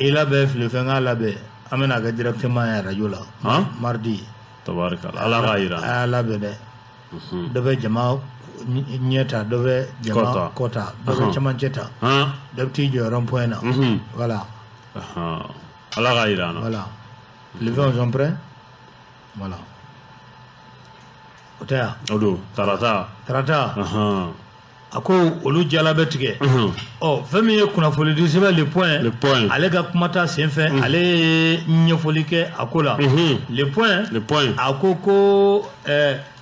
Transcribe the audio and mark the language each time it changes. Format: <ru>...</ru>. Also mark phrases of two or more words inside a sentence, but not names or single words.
<bm>I labɛn, fili fɛn, k'a labɛn. An bɛna kɛ directement ye radio la. Han? Mardi. Tabarikala. Ala k'a yira. A y'a labɛn dɛ. Unhun. Dɔ bɛ jama ɲɛ ta, dɔ bɛ jama Kɔ ta. kɔ ta, dɔ bɛ Ahan. cɛmancɛ ta. Han? Dɔ bɛ t'i jɔ</bm> <fr>rond point</fr> <bm>na. Unhun. Voilà. Ahan. Ala k'a yira an na.</bm> <fr>Voilà. Les vents sont prêts. Voilà.</fr> <bm>O tɛ yan. O don. Tarata. Tarata. Ahan. A ko olu jala bɛ tigɛ. Unhun. Ɔ, fɛn min ye kunnafoni di sɛbɛn Le Point. Le Point. Ale ka kumata sen fɛ, Unhun. ale ye ɲɛfɔli kɛ a ko la. Unhun. Le Point. Le Point. A ko ko, ɛɛ,</bm>